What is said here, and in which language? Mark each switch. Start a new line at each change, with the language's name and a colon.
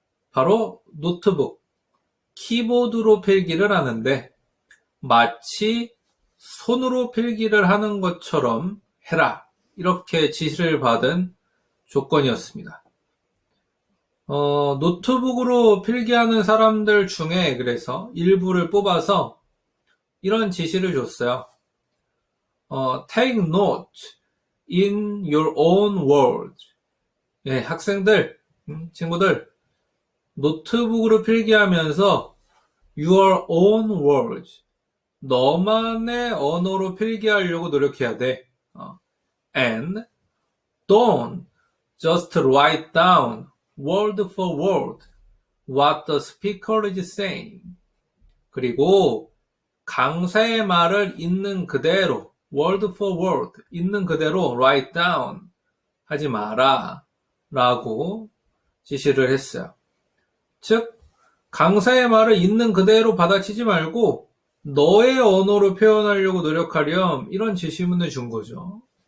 Korean: 바로 노트북, 키보드로 필기를 하는데 마치 손으로 필기를 하는 것처럼 해라. 이렇게 지시를 받은 조건이었습니다. 노트북으로 필기하는 사람들 중에 그래서 일부를 뽑아서 이런 지시를 줬어요.
English: Take note in your own words.
Korean: 예, 학생들, 친구들, 노트북으로 필기하면서
English: your own words.
Korean: 너만의 언어로 필기하려고 노력해야 돼.
English: And don't just write down word for word what the speaker is saying.
Korean: 그리고 강사의 말을 있는 그대로
English: word for word
Korean: 있는 그대로
English: write down
Korean: 하지 마라 라고 지시를 했어요. 즉 강사의 말을 있는 그대로 받아치지 말고 너의 언어로 표현하려고 노력하렴 이런 지시문을 준 거죠.